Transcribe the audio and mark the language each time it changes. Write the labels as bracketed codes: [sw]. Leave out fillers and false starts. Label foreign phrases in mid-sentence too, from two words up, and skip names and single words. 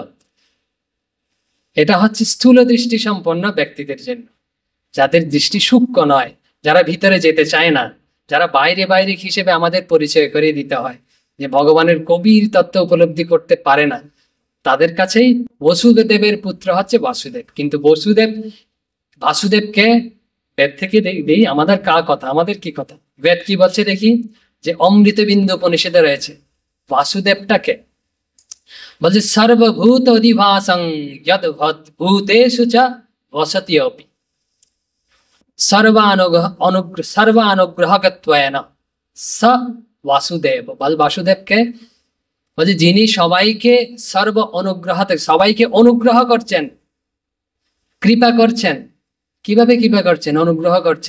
[bn] এটা হচ্ছে স্থূল দৃষ্টি সম্পন্ন ব্যক্তিদের জন্য, যাদের দৃষ্টি সূক্ষ্ম নয়, যারা ভিতরে যেতে চায় না, যারা বাইরে বাইরে হিসেবে আমাদের পরিচয় করিয়ে দিতে হয়, যে ভগবানের গভীর তত্ত্ব উপলব্ধি করতে পারে না, তাদের কাছেই বসুদেবের পুত্র হচ্ছে বাসুদেব। কিন্তু বাসুদেবকে বেদ থেকে দেখি আমাদের কথা, আমাদের কি কথা, বেদ কি বলছে দেখি, যে অমৃত বিন্দু উপনিষদে রয়েছে বাসুদেবটাকে বলছে [sa] সর্বভূত অধিবাসং যদ ভূতেষু চ বসতি অপি সর্বানুগ্রহকত্বেন স বাসুদেব। [bn] বাসুদেবকে বলছে যিনি সবাইকে সবাইকে অনুগ্রহ করছেন, কৃপা করছেন। কিভাবে কৃপা করছেন, অনুগ্রহ করছেন?